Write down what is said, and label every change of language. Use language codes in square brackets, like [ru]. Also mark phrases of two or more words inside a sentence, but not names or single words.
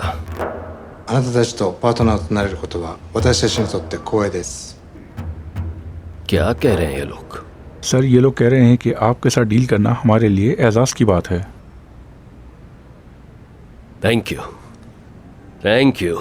[ja] あなたたちとパートナーとなれることは私たちにとって光栄です。 [hi] क्या कह रहे हैं ये लोग? सर ये लोग कह रहे हैं कि आपके साथ डील करना हमारे लिए एजाज़ की बात है। [en] thank you, thank you.